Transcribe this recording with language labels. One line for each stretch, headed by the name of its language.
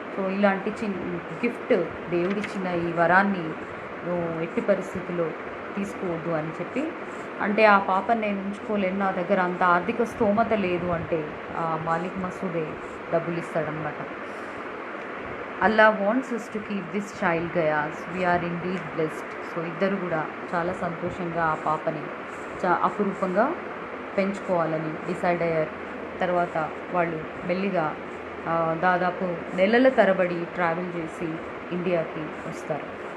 Telugu: So ఇలాంటి gift, దేవుడిచ్చిన ఈ వరాన్ని నువ్వు ఎట్టి పరిస్థితుల్లో తీసుకోవద్దు అని చెప్పి, అంటే ఆ పాపని నేను ఉంచుకోలేను, నా దగ్గర అంత ఆర్థిక స్తోమత లేదు అంటే ఆ మాలిక్ మసూదే డబ్బులు ఇస్తాడనమాట.
English: Allah wants us to keep this child Gayas, we are indeed blessed.
Telugu: So ఇద్దరు కూడా చాలా సంతోషంగా ఆ పాపని అపురూపంగా పెంచుకోవాలని డిసైడ్ అయ్యారు. తర్వాత వాళ్ళు మెల్లిగా దాదాపు నెలల తరబడి ట్రావెల్ చేసి ఇండియాకి వస్తారు.